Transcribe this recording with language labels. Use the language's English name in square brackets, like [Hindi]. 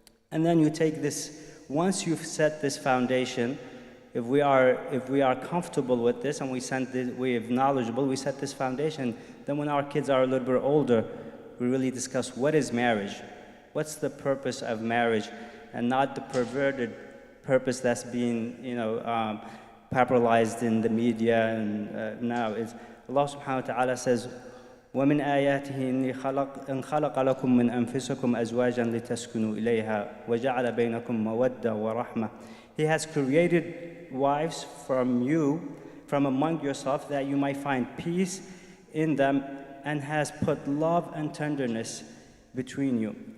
[English] And then you take this, once you've set this foundation, if we are comfortable with this and we are knowledgeable, we set this foundation, then when our kids are a little bit older, we really discuss what is marriage, what's the purpose of marriage, and not the perverted purpose that's being popularized in the media and now. It's Allah subhanahu wa ta'ala says, [Arabic] وَمِنْ آيَاتِهِ إِنْ خَلَقَ لَكُم مِّنْ أَنفُسِكُمْ أَزْوَاجًا لِتَسْكُنُوا إِلَيْهَا وَجَعَلَ بَيْنَكُم مَّوَدَّةً وَرَحْمَةً. [English] He has created wives from you, from among yourself, that you might find peace in them, and has put love and tenderness between you.